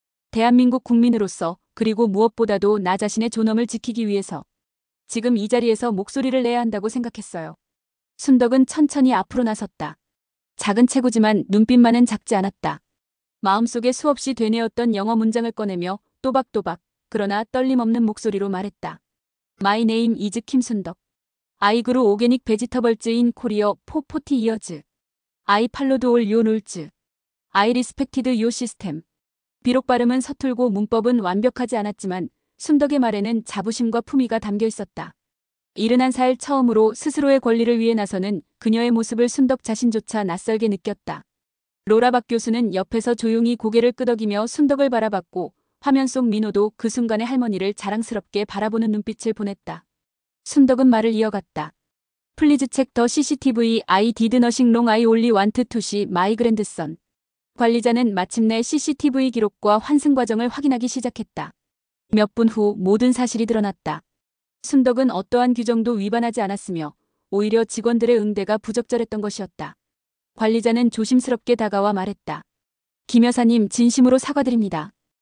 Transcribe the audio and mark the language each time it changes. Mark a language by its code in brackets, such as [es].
[ko] 대한민국 국민으로서 그리고 무엇보다도 나 자신의 존엄을 지키기 위해서 지금 이 자리에서 목소리를 내야 한다고 생각했어요. 순덕은 천천히 앞으로 나섰다. 작은 체구지만 눈빛만은 작지 않았다. 마음속에 수없이 되뇌었던 영어 문장을 꺼내며 또박또박 그러나 떨림 없는 목소리로 말했다. [en] My name is 김순덕. I grew organic vegetables in Korea for 40 years. I followed all your rules. I respected your system. [ko] 비록 발음은 서툴고 문법은 완벽하지 않았지만 순덕의 말에는 자부심과 품위가 담겨 있었다. 71살 처음으로 스스로의 권리를 위해 나서는 그녀의 모습을 순덕 자신조차 낯설게 느꼈다. 로라 박 교수는 옆에서 조용히 고개를 끄덕이며 순덕을 바라봤고 화면 속 민호도 그 순간의 할머니를 자랑스럽게 바라보는 눈빛을 보냈다. 순덕은 말을 이어갔다. [en] Please check the CCTV. I did nothing wrong. I only want to see my grandson. [ko] 관리자는 마침내 CCTV 기록과 환승 과정을 확인하기 시작했다. 몇 분 후 모든 사실이 드러났다. 순덕은 어떠한 규정도 위반하지 않았으며 오히려 직원들의 응대가 부적절했던 것이었다. 관리자는 조심스럽게 다가와 말했다. 김 여사님 진심으로 사과드립니다.